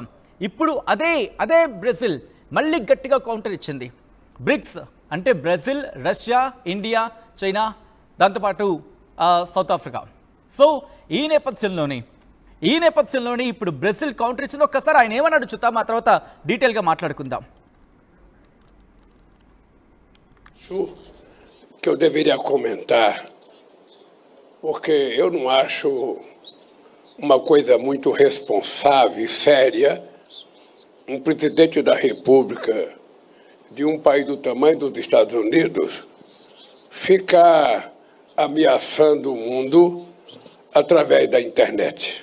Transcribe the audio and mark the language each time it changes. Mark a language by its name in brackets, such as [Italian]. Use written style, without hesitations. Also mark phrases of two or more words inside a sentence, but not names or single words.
[Telugu] ఇప్పుడు అదే బ్రెజిల్ మళ్ళీ గట్టిగా కౌంటర్ ఇచ్చింది. బ్రిక్స్ అంటే బ్రెజిల్, రష్యా, ఇండియా, చైనా, దాంతోపాటు సౌత్ ఆఫ్రికా. సో ఈ నేపథ్యంలోనే ఇప్పుడు బ్రెజిల్ కౌంటర్ ఇచ్చింది. ఒక్కసారి ఆయన ఏమన్నాడు చూద్దాం, ఆ తర్వాత డీటెయిల్గా మాట్లాడుకుందాం. [Portuguese] Que eu deveria comentar, porque eu não acho uma coisa muito responsável e séria um presidente da República de um país do tamanho dos Estados Unidos ficar ameaçando o mundo através da internet.